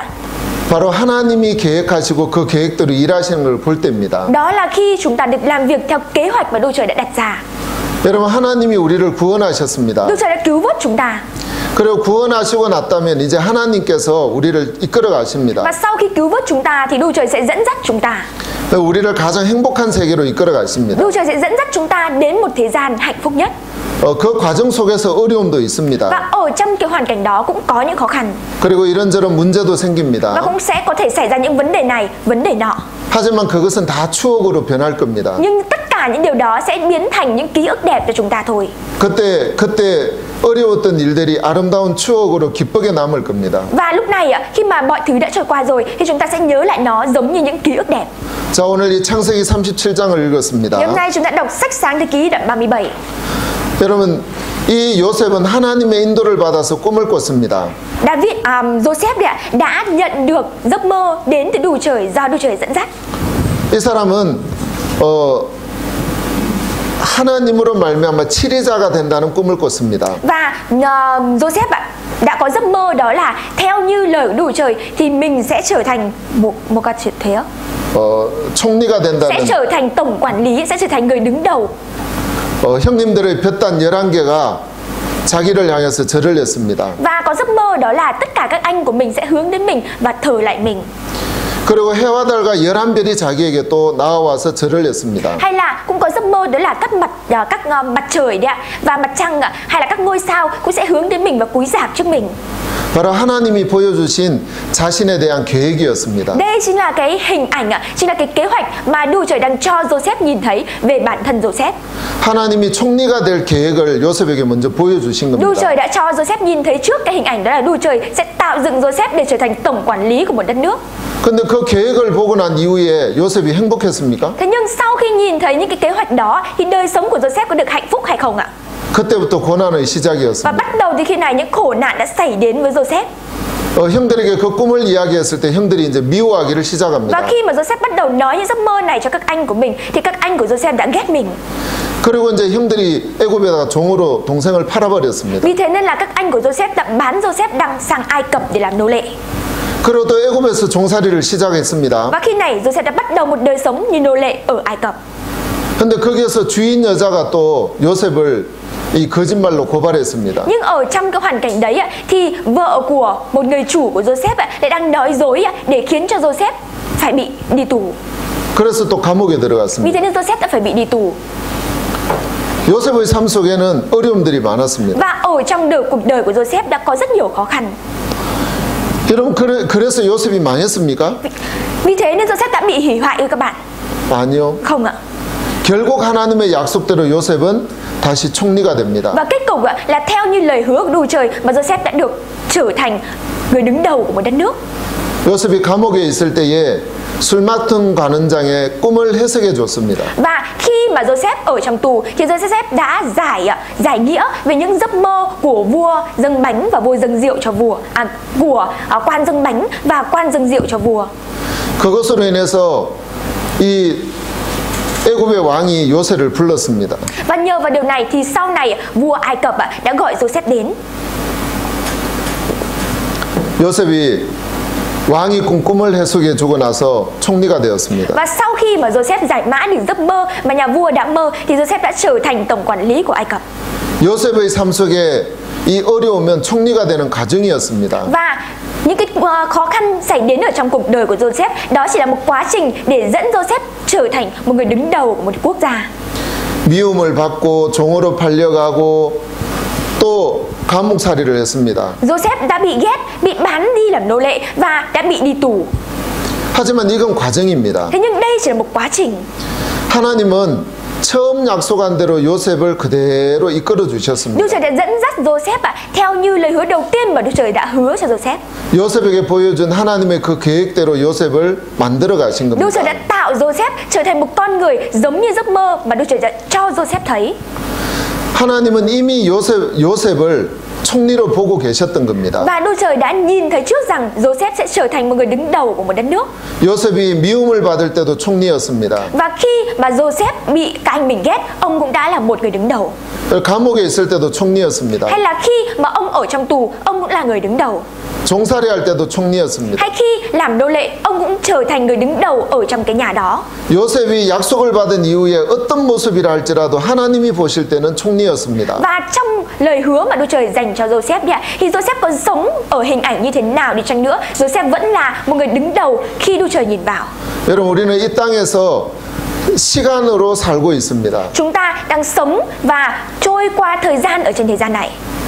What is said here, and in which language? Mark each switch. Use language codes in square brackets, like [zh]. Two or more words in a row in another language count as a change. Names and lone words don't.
[ko] 바로 하나님이 계획하시고 그 계획대로 일하시는 걸 볼 때입니다. [vi] Đó là khi chúng ta được làm việc theo kế hoạch mà Đức Chúa Trời đã đặt ra. [ko] 여러분 하나님이 우리를 구원하셨습니다. [vi] Đức Chúa Trời đã cứu vớt chúng ta. [ko] 그리고 구원하시고 났다면 이제 하나님께서 우리를 이끌어 가십니다. [vi] Và sau khi cứu vớt chúng ta thì Đức Chúa Trời sẽ dẫn dắt chúng ta. [ko] 우리를 가장 행복한 세계로 이끌어 가십니다. [vi] Đức Chúa Trời sẽ dẫn dắt chúng ta đến một thế gian hạnh phúc nhất. [ko] 그 과정 속에서 어려움도 있습니다. [vi] Và ở trong cái hoàn cảnh đó cũng có những khó khăn. [ko] 그리고 이런저런 문제도 [vi] Và [ko] 생깁니다. [vi] cũng sẽ có thể xảy ra những vấn đề này, vấn đề nọ. [ko] 하지만 그것은 다 추억으로 변할 겁니다. [vi] Nhưng tất cả những điều đó sẽ biến thành những ký ức đẹp cho chúng ta thôi. [ko] 그때 어려웠던 일들이 아름다운 추억으로 기쁘게 남을 겁니다. [vi] Và lúc này khi mà mọi thứ đã trôi qua rồi thì chúng ta sẽ nhớ lại nó giống như những ký ức đẹp. [ko] 자, 오늘 이 창세기 37장을 읽었습니다. [vi] Ngày hôm nay chúng ta đọc sách Sáng Thế Ký đoạn 37. [ko] 여러분, 이 요셉은 하나님의 인도를 받아서 꿈을 꿨습니다. [vi] Joseph đã nhận được giấc mơ đến từ Đức Chúa Trời do Đức Chúa Trời dẫn dắt. [ko] 이 사람은 하나님으로 말미암아 치리자가 된다는 꿈을 꿨습니다. [vi] Và Joseph đã có giấc mơ đó là theo như lời của Đức Chúa Trời thì mình sẽ trở thành một cái chuyện thế [ko] 총리가 [vi] sẽ [ko] 된다는 [vi] trở thành tổng quản lý, sẽ trở thành người đứng đầu. [ko] 형님들의 볕단 11개가 자기를 향해서 절을 했습니다. [vi] Và có giấc mơ đó là tất cả các anh của mình sẽ hướng đến mình và thờ lại mình. [ko] 그리고 해와 달과 11별이 자기에게 또 나와서 절을 했습니다. [vi] Hay là cũng có giấc mơ đó là các mặt trời đấy ạ, và mặt trăng hay là các ngôi sao cũng sẽ hướng đến mình và cúi rạp trước mình. [ko] 바로 하나님이 보여주신 자신에 대한 계획이었습니다. [vi] Đây chính là cái hình ảnh, chính là cái kế hoạch mà Đức Chúa Trời đang cho Joseph nhìn thấy về bản thân Joseph. [ko] 하나님이 총리가 될 계획을 요셉에게 먼저 보여주신 [vi] Đức Chúa [ko] 겁니다. [vi] Trời đã cho Joseph nhìn thấy trước cái hình ảnh đó là Đức Chúa Trời sẽ tạo dựng Joseph để trở thành tổng quản lý của một đất nước. [ko] 근데 그 계획을 보고 난 이후에 요셉이 행복했습니까? [vi] Thế nhưng sau khi nhìn thấy những cái kế hoạch đó thì đời sống của Joseph có được hạnh phúc hay không ạ? [ko] 그때부터 고난의 [vi] Và [ko] 시작이었습니다. [vi] bắt đầu từ khi này những khổ nạn đã xảy đến với Joseph. [ko] 형들에게 그 꿈을 이야기했을 때 형들이 이제 미워하기를 [vi] Và [ko] 시작합니다. [vi] khi mà Joseph bắt đầu nói những giấc mơ này cho các anh của mình thì các anh của Joseph đã ghét mình. [ko] 그리고 이제 형들이 애굽에다가 종으로 동생을 팔아버렸습니다. [vi] Vì thế nên là các anh của Joseph đã bán Joseph đang sang Ai Cập để làm nô lệ. [ko] 그리고 또 애굽에서 종살이를 시작했습니다. [vi] Và khi này Joseph đã bắt đầu một đời sống như nô lệ ở Ai Cập. [ko] 근데 거기에서 주인 여자가 또 요셉을 이 거짓말로 고발했습니다. [vi] Nhưng ở trong cái hoàn cảnh đấy thì vợ của một người chủ của Joseph lại đang nói dối để khiến cho Joseph phải bị đi tù. [ko] 그래서 또 감옥에 [vi] Vì [ko] 들어갔습니다. [vi] thế nên Joseph đã phải bị đi tù. [ko] 요셉의 삶 속에는 어려움들이 많았습니다. [vi] Và ở trong cuộc đời của Joseph đã có rất nhiều khó khăn. [ko] 여러분 그래서 요셉이 망했습니까? [vi] Vì thế nên Joseph đã bị hủy hoại ư các bạn? [ko] 아니요. [vi] Không ạ. [ko] 결국 하나님의 약속대로 요셉은 다시 총리가 됩니다. [vi] Và kết cục là theo như lời hứa của Đức Chúa Trời mà Joseph đã được trở thành người đứng đầu của một đất nước. [ko] 요셉이 감옥에 있을 때에 술 맡은 관원장의 꿈을 해석해 줬습니다. [vi] Và khi mà Joseph ở trong tù thì Joseph đã giải nghĩa về những giấc mơ của vua dâng bánh và vua dâng rượu cho vua, của quan dâng bánh và quan dâng rượu cho vua. [ko] 그것으로 인해서 이 애굽의 왕이 요셉을 불렀습니다. [vi] Và nhờ vào điều này thì sau này vua Ai Cập đã gọi Joseph đến. [ko] 요셉이 왕이 꾼 꿈을 해석해 주고 나서 총리가 되었습니다. [vi] Và sau khi mà Joseph giải mã được giấc mơ mà nhà vua đã mơ thì Joseph đã trở thành tổng quản lý của Ai Cập. [ko] 요셉의 삶 속에 이 어려우면 총리가 되는 과정이었습니다. [vi] Và những cái khó khăn xảy đến ở trong cuộc đời của Joseph đó chỉ là một quá trình để dẫn Joseph trở thành một người đứng đầu của một quốc gia. [ko] 미움을 받고 종으로 팔려가고 또 감옥살이를 했습니다. [vi] Joseph đã bị ghét, bị bán đi làm nô lệ và đã bị đi tù. [ko] 하지만 이건 과정입니다. [vi] Thế nhưng đây chỉ là một quá trình. [ko] 하나님은 처음 약속한 대로 요셉을 그대로 이끌어 주셨습니다. [vi] Đức Trời đã dẫn dắt Joseph theo như lời hứa đầu tiên mà Đức Trời đã hứa cho Joseph. [ko] 요셉에게 보여준 하나님의 그 계획대로 요셉을 만들어 가신 [vi] Đức Trời [ko] 겁니다. [vi] đã tạo Joseph trở thành một con người giống như giấc mơ mà Đức Trời đã cho Joseph thấy. [ko] 하나님은 이미 요셉을 총리로 보고 계셨던 겁니다. [vi] Và Đức Trời đã nhìn thấy trước rằng Joseph sẽ trở thành một người đứng đầu của một đất nước. [ko] 요셉이 미움을 받을 때도 총리였습니다. [vi] Và khi mà Joseph bị các anh mình ghét, ông cũng đã là một người đứng đầu. [ko] 감옥에 있을 때도 총리였습니다. [vi] Hay là khi mà ông ở trong tù, ông cũng là người đứng đầu. [ko] 종살이 할 때도 총리였습니다. [vi] Hay khi làm nô lệ, ông cũng trở thành người đứng đầu ở trong cái nhà đó. [ko] 요셉이 약속을 받은 이후에 어떤 모습이라 할지라도 하나님이 보실 때는 총리였습니다. [vi] Và trong lời hứa mà Đức Trời dành cho Joseph thì Joseph có sống ở hình ảnh như thế nào đi chăng nữa, Joseph vẫn là một người đứng đầu khi Đức Trời nhìn vào. [ko] 여러분, 우리는 이 땅에서 시간으로 살고 있습니다. [vi] Chúng ta đang sống và trôi qua thời gian ở trên thế gian này.